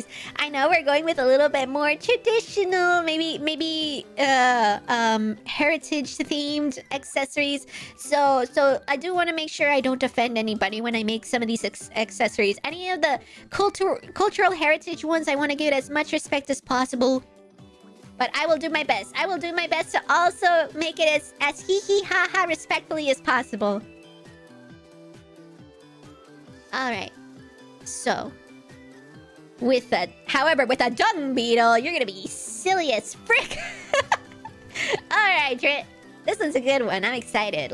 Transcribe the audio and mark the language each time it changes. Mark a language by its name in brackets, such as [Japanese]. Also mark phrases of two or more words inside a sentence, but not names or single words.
[English] I know we're going with a little bit more traditional, maybe heritage themed accessories. So I do want to make sure I don't offend anybody when I make some of these accessories. Any of the cultural heritage ones, I want to give it as much respect as possible. But I will do my best. I will do my best to also make it as hee ha ha respectfully as possible. Alright. So. However, with a dung beetle, you're gonna be silly as frick. Alright, Drit. This one's a good one. I'm excited.